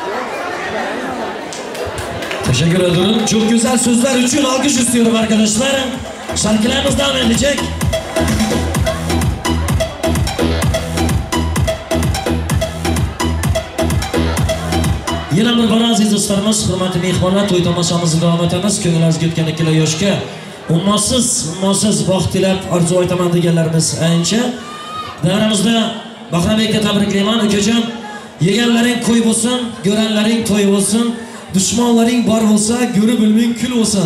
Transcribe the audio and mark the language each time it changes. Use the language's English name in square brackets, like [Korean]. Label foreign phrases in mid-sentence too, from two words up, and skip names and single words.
[Turkish] Teşekkür ederim. Çok güzel sözler için alkış istiyorum arkadaşlar. Şarkılarımız devam edecek. Yine bir bana aziz dostlarımız, [Uzbek] hürmetli mehmonlar, to'y tomoshamizga davom etamiz. Ko'nglingiz yetgan ikkala yoshga ummonsiz baxt tilab orzu aytaman deganlarimiz ancha. Davramizda Bahram Bekka tabriklayman. Ukajon, yeganlaring qo'y bo'lsin, ko'ranlaring to'y bo'lsin, dushmonlaring bor bo'lsa, ko'rib bilming kul bo'lsin.